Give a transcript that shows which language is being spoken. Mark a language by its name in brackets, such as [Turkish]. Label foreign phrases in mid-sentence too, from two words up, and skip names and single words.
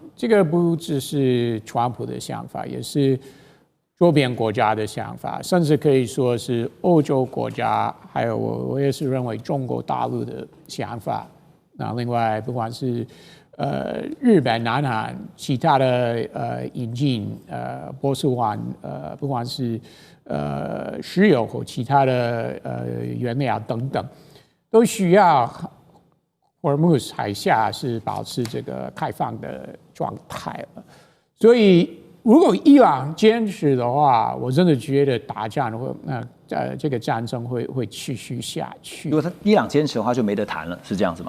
[Chinese] 這個不只是川普的想法，也是周邊國家的想法，甚至可以說是歐洲國家，還有我也是認為中國大陸的想法。那另外，不管是日本、南韓，其他的引進波斯灣不管是石油或其他的原料等等，都需要荷爾木斯海峽是保持這個開放的狀態了。所以，如果伊朗堅持的話，我真的覺得打仗會這個戰爭會持續下去。如果伊朗堅持的話，就沒得談了，是這樣子嗎？